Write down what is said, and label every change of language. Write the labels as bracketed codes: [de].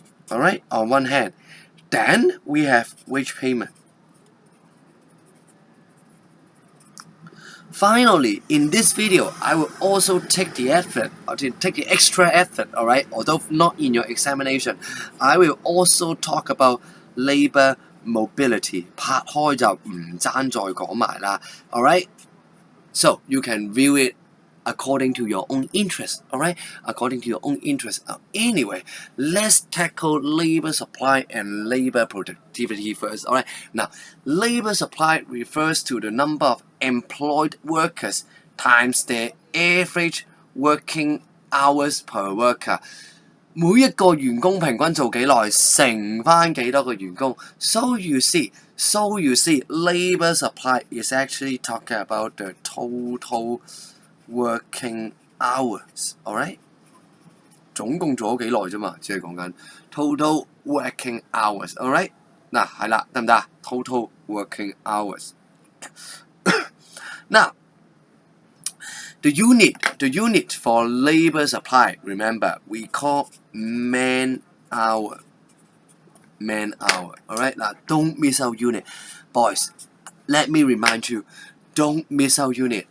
[en] Alright, on one hand. Then we have wage payment. Finally, in this video, I will also take the effort, or to take the extra effort, alright, although not in your examination, I will also talk about labor mobility. [yue] 拍開就唔爭再講埋啦 alright? [en] So, you can view it according to your own interest, alright? According to your own interest. Anyway, let's tackle labor supply and labor productivity first, alright? Now, labor supply refers to the number of employed workers times their average working hours per worker. [yue] 每一個員工平均做幾耐，乘返幾多個員工。 [en] So you see, labor supply is actually talking about the total working hours, alright? [yue] 總共做咗幾耐啫嘛，只係講緊 total working hours, alright? 嗱係啦，得唔得？ [en] Total working hours. Now, the unit for labor supply, remember, we call man hour. Alright? Now, don't miss out unit. Boys, let me remind you, don't miss out unit.